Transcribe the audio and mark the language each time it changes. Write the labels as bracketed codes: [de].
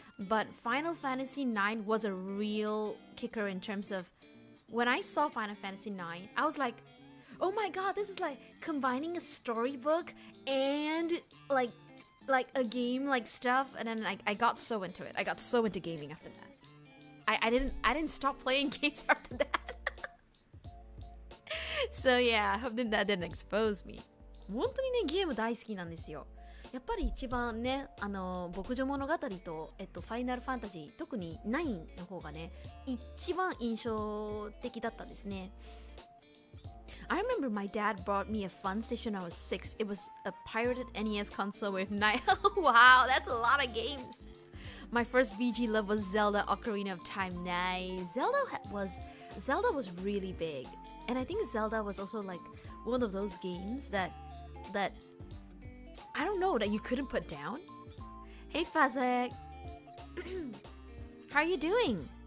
[en] But Final Fantasy 9 was a real kicker in terms of when I saw Final Fantasy 9, I was like, oh my god, this is like combining a storybook and like a game like stuff. And then I got so into it. I got so into gaming after that. I didn't stop playing games after that. So yeah, I hope that didn't expose me. [ja] 本当にね、ゲーム大好きなんですよ。やっぱり一番ね、牧場物語と、ファイナルファンタジー、特に9の方がね、一番印象的だったんですね。 [en] I remember my dad bought me a fun station when I was 6. It was a pirated NES console with 9. Wow, that's a lot of games. My first VG love was Zelda Ocarina of Time. Nice. Zelda was really big. And I think Zelda was also like one of those games that I don't know, that you couldn't put down. Hey Fazek. How are you doing?